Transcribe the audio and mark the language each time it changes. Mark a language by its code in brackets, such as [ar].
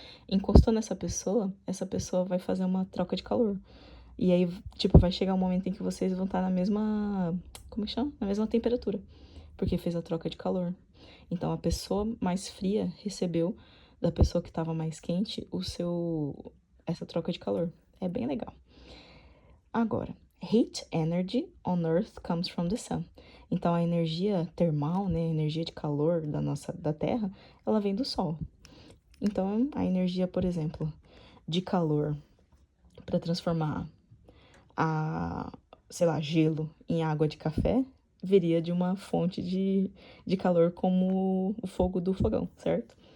[pt] Encostou nessa pessoa, essa pessoa vai fazer uma troca de calor. E aí, tipo, vai chegar um momento em que vocês vão estar na mesma, como que chama? Na mesma temperatura, porque fez a troca de calor. Então, a pessoa mais fria recebeu da pessoa que estava mais quente essa troca de calor. É bem legal. [en] Agora, heat energy on Earth comes from the sun. [pt] Então, a energia termal, né, a energia de calor da Terra, ela vem do Sol. Então, a energia, por exemplo, de calor para transformar sei lá, gelo em água de café, viria de uma fonte de calor como o fogo do fogão, certo?